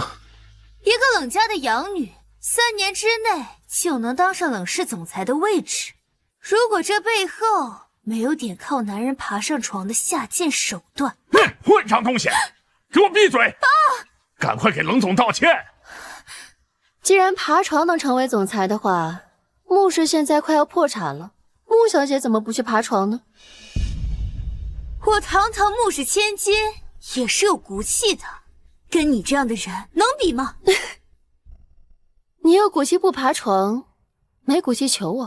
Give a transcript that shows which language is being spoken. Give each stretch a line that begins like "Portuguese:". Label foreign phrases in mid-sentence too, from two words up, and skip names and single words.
Chinese: 一個冷家的養女，3年之內就能當上冷氏總裁的位置，如果這背後沒有點靠男人爬上床的下賤手段，混賬東西，給我閉嘴！趕快給冷總道歉。既然爬床能成為總裁的話，穆氏現在快要破產了，穆小姐怎麼不去爬床呢？我堂堂穆氏千金也是有骨氣的，跟你這樣的人能比嗎？你有骨氣不爬床，沒骨氣求我。